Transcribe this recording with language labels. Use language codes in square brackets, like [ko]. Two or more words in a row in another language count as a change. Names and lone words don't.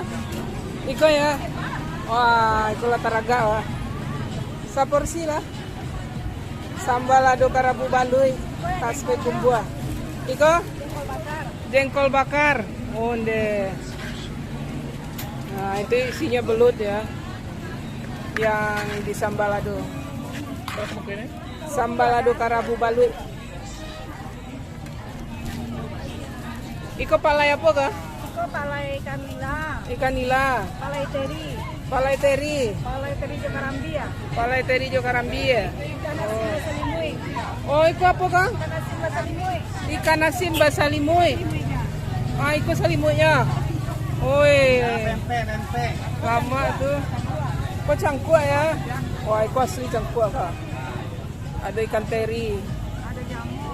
[min] Iko ya. Wah, itu lah taraga wah. Saporsi lah. Sambal lado karabu Bandui khas Payakumbuh. Iko? Jengkol bakar. Onde. [id] Nah, itu isinya belut ya. Yang di sambalado. Berapa mungkin ini? [min] Sambalado karabu balut. Iko palay apa ka? Iko palay ikan nila, Ikan nila. palay teri, Palay teri. palay teri jo karambia, Palay teri jo karambi ya. ikan asin basa limoy, Oh, iko apa ka? ikan asin basa limoy, Ikan asin basa limoy. limoynya. Ah, iko selimutnya. Oi. Pempek. Lama tuh. Kok cangkuk ya? [id] Wah, itu asli cangkuk kak. Ada ikan teri. Ada jamur,